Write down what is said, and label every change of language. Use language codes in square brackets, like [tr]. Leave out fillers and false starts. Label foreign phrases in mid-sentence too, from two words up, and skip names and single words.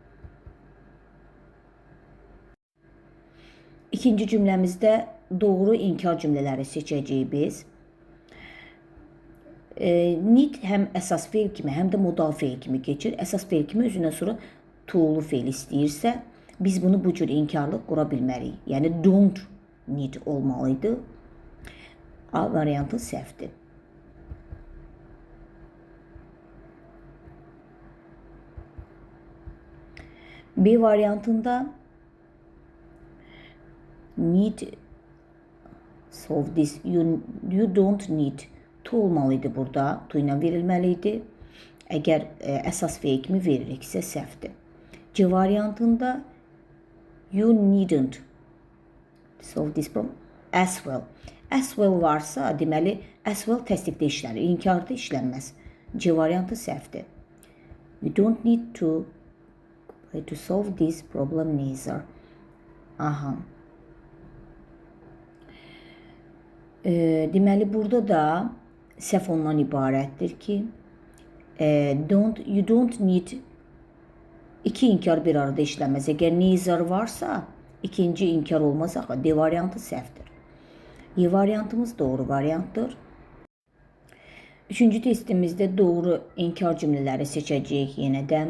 [az] İkinci cümləmizdə doğru inkar cümlələri seçəcəyik biz. Need həm əsas feil kimi, həm də modal feil kimi keçir. Əsas feil kimi özünə sonra to'lu feil istəyirsə, biz bunu bu cür inkarlıq qura bilmərik. Yəni [en] don't need [az] olmalıydı. A variantı səhvdir. B variantında [en] need solve this, you don't need to [az] olmalıydı burada, to ilə verilməliydi. Əgər əsas feil kimi veririksə səhvdir. [en] C variantında you needn't solve this problem as well. As well [az] varsa, deməli [en] as well [az] təsdiqdə işlənir, inkarda işlənməz. C variantı səhvdir. [en] You don't need to solve this problem neither. Aha. [az] Deməli burada da səhv ondan ibarətdir ki, [en] you don't need [az] iki inkar bir arada işlənməz. Əgər neither varsa, ikinci inkar olmaz. D variantı səhvdir. Y variantımız doğru variantdır. Üçüncü testimizdə doğru inkar cümlələri seçəcəyik yenədən.